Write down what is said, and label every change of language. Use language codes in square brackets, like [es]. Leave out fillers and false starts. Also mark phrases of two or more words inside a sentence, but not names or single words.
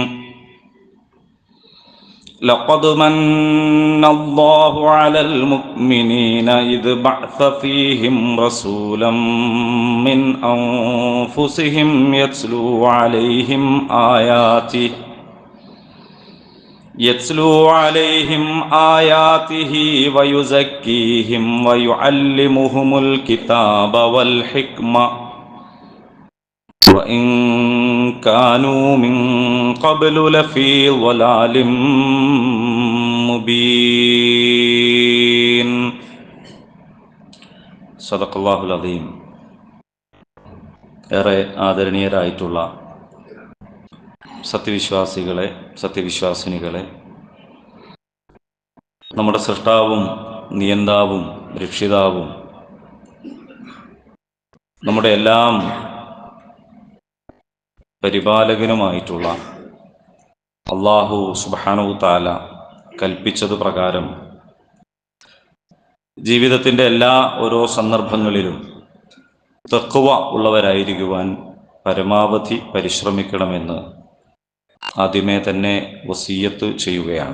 [ar] لقد من الله على المؤمنين إذ بعث فيهم رسولا من أنفسهم يتلو عليهم آياته ويزكيهم ويعلمهم الكتاب والحكمة وإن كانوا من قبل لفي ضلال مبين صدق الله العظيم. [ml] ഏറെ ആദരണീയരായിട്ടുള്ള സത്യവിശ്വാസികളെ, സത്യവിശ്വാസിനികളെ, നമ്മുടെ സൃഷ്ടാവും നിയന്താവും രക്ഷിതാവും നമ്മുടെ എല്ലാം പരിപാലകനുമായിട്ടുള്ള [ar] الله سبحانه تعالى [ml] കൽപ്പിച്ചത് പ്രകാരം ജീവിതത്തിൻ്റെ എല്ലാ ഓരോ സന്ദർഭങ്ങളിലും തഖ്വ ഉള്ളവരായിരിക്കുവാൻ പരമാവധി പരിശ്രമിക്കണമെന്ന് ആദ്യമേ തന്നെ വസിയ്യത്ത് ചെയ്യുകയാണ്.